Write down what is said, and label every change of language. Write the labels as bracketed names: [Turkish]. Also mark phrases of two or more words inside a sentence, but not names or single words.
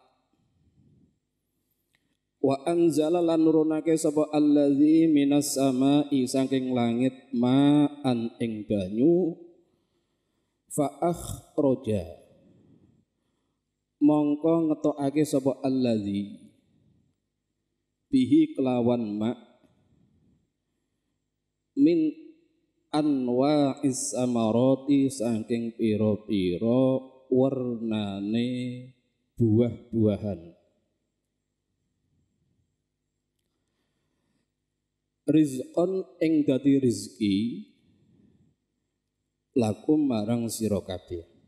[Arabic] وأنزل [Javanese] lan nurunake sapa [Arabic] الذي من السماء [Javanese] saking langit ma'an ing banyu [Arabic] فأخرج [Javanese] mongko ngetokake sapa allazi bihi kelawan ma [Arabic] من أنواع الثمرات [Javanese] saking pira-pira warnane buah-buahan. Rizqon ing dadi rizki lakum marang sira kabeh.